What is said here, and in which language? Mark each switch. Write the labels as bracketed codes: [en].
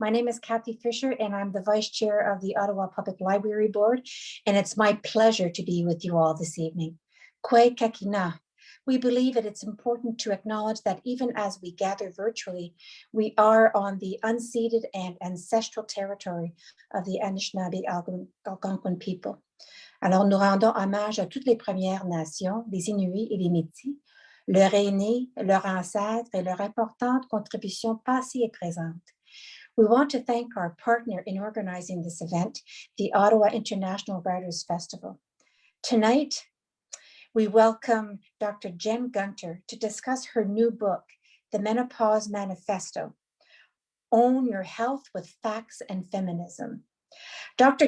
[en] My name is Kathy Fisher, and I'm the Vice Chair of the Ottawa Public Library Board, and it's my pleasure to be with you all this evening. Kwe kakina. We believe that it's important to acknowledge that even as we gather virtually, we are on the unceded and ancestral territory of the Anishinaabe Algonquin people. [fr] Alors, nous rendons hommage à toutes les Premières Nations, les Inuits et les Métis, leurs aînés, leurs ancêtres et leurs importantes contributions passées et présentes. [en] We want to thank our partner in organizing this event, the Ottawa International Writers Festival. Tonight, we welcome Dr. Jen Gunter to discuss her new book, The Menopause Manifesto, Own Your Health with Facts and Feminism. Dr.